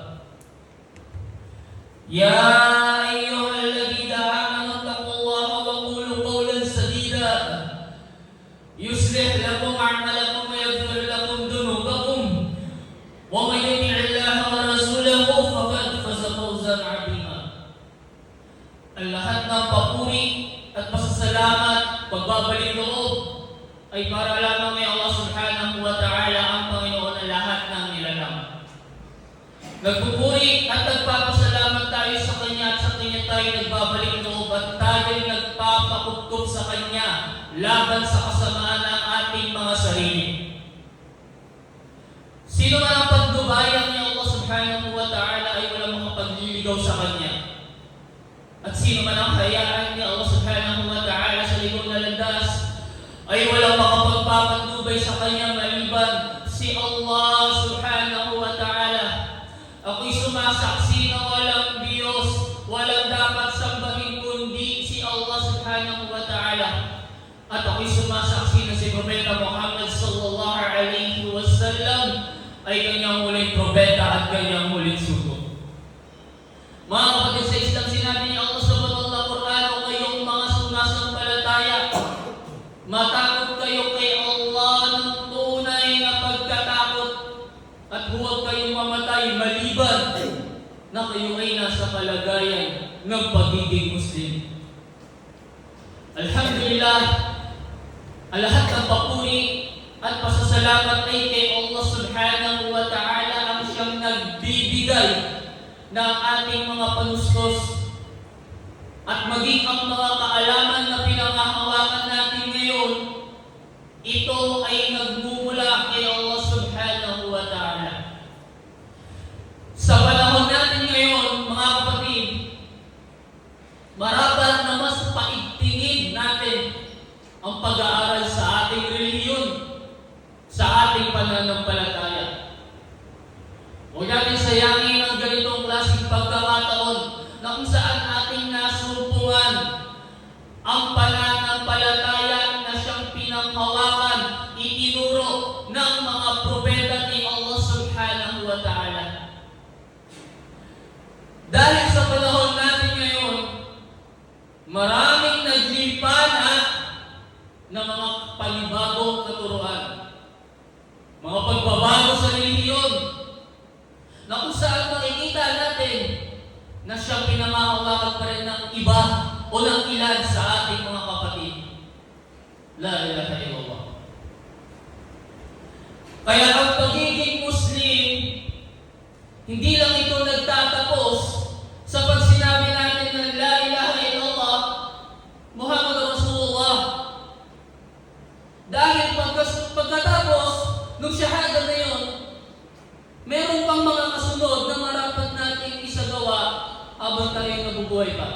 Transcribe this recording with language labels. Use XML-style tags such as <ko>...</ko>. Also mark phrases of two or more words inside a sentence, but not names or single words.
<ar>يا أيها الذين آمنوا اتقوا الله وقولوا قولا سديدا يصلح لكم أعمالكم ويغفر لكم ذنوبكم، ومن يطع الله ورسوله فقد فاز فوزا عظيما.</ar> <tl>Ang lahat ng papuri at pasasalamat, pagbabalik loob ay para lamang kay Allah</tl> <ar>سبحانه وتعالى,</ar> <tl>ang Panginoon ng lahat ng nilalang. Nagpupuri at nagpapasalamat tayo sa Kanya at sa Kanya tayo nagbabalik loob at tayo nagpapakupkup sa Kanya laban sa kasamaan ng ating mga sarili. Sino man ang pagdubayang ni Allah</tl> <ar>سبحانه وتعالى</ar> <tl>ay walang makapagliligaw sa Kanya. At sino man ang hayaan ni Allah</tl> <ar>سبحانه وتعالى</ar> <tl>sa libong na landas ay walang makapagpapandubay sa Kanya maliban si Allah</tl> <ar>سبحانه وتعالى.</ar> <tl>Ako'y sumasaksi na walang Diyos, walang dapat sambahin kundi si Allah</tl> <ar>سبحانه وتعالى.</ar> <tl>At ako'y sumasaksi na si Propeta Muhammad</tl> <ar>صلى الله عليه وسلم</ar> <tl>ay kanyang huling propeta at kanyang huling sugo. Mga kapatid sa Islam, sinabi ni Allah sa banal na Quran, o kayong mga sumasampalataya, matakot kayo kay Allah ng tunay na pagkatakot at huwag kayong mamatay maliban na kayo ay nasa kalagayan ng pagiging Muslim. Alhamdulillah, ang lahat ng papuri at pasasalamat ay kay Allah</tl> <ar>سبحانه وتعالى,</ar> <tl>ang siyang nagbibigay ng ating mga panustos at maging ang mga kaalaman na pinangahawakan natin ngayon, ito ay nagmumula kay Allah</tl> <ar>سبحانه وتعالى.</ar> <tl>Sa panahon natin ngayon, mga kapatid, marapat na mas paigtingin natin ang pag-aaral sa ating relihiyon, sa ating pananampalataya. Huwag natin sayangin ang ganitong klaseng pagkakataon na kung saan ating nasumpungan ang pananampalataya na siyang pinanghawakan, itinuro ng mga propeta ni Allah</tl> <ar>سبحانه وتعالى.</ar> <tl>Dahil sa panahon natin ngayon, maraming naglipana ng mga panibagong katuruan, mga pagbabago sa relihiyon, na kung saan makikita natin na siyang pinangahawakan pa rin ng iba o ng ilan sa ating mga kapatid.</tl> <ar>لا إله إلا الله.</ar> <tl>Kaya ang pagiging Muslim, hindi lang ito nagtatapos sa pag sinabi natin na</tl> <ar>لا إله إلا الله محمد رسول الله.</ar> <tl>Dahil pagkatapos nung shahada na yun, meron pang mga kasunod na marapat nating isagawa habang tayo nabubuhay pa.</tl>